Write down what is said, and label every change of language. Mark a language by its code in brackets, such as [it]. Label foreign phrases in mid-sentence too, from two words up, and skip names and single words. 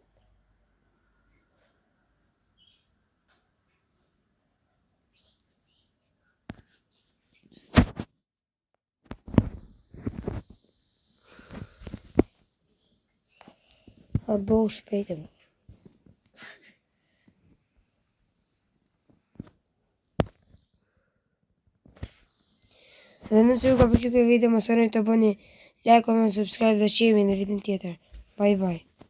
[sq] A bo shpejt e më. Dhe nëse ju ka pëlqyer kjo video, mos harroni të bëni [en] like, comment, subscribe [sq] dhe share në videon tjetër. [en] Bye bye.